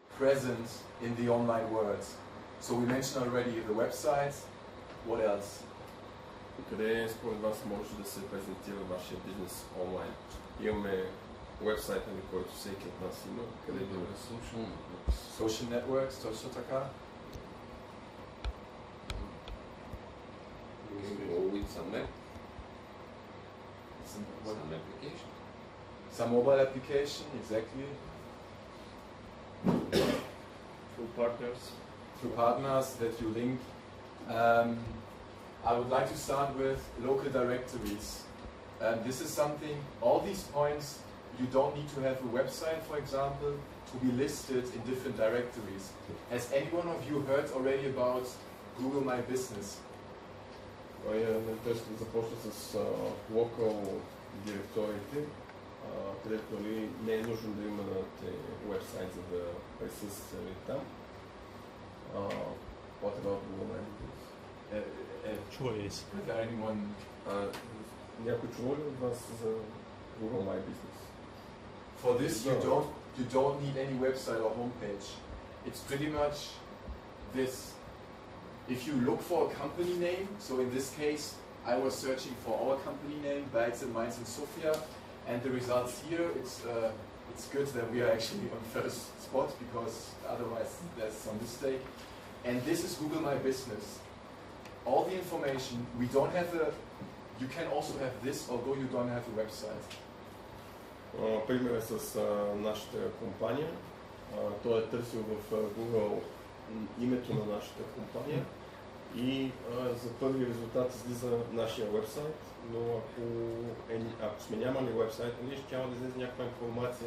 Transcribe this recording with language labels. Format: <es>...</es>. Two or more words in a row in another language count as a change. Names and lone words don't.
<en>present in the online world. So we mentioned already the website. What else?</en> <bg>Къде според вас може да се презентира вашия бизнес онлайн? Имаме вебсайта, на който всеки от нас има. Къде да има?</bg> <en>Social networks,</en> <bg>точно така.</bg> <en>With some app. Some Application. Some mobile application, exactly. Through partners. Through partners that you link. I would like to start with local directories. This is something, all these points, you don't need to have a website, for example, to be listed in different directories. Has any one of you heard already about Google My Business?</en> <bg>Той ще започна с локал директориите, където не е нужно да имате вебсайт, за да присъствате там.</bg> <en>What about Google My Business? Choice. Is there anyone?</en> <bg>Някой чува ли от вас за Google My Business?</bg> <en>For this, you don't need any website or homepage. It's pretty much this. If you look for a company name, so in this case, I was searching for our company name, Weizen, Mainz and Sofia, and the results here, it's good that we are actually on first spot because otherwise there's some mistake. And this is Google My Business. All the information, we don't have you can also have this, although you don't have a website.</en> <bg>Пример е с нашата компания. Той е търсил в Google името на нашата компания и за първи резултат излиза нашия вебсайт, но ако сме нямали вебсайт, ние ще трябва да излезе някаква информация.</bg>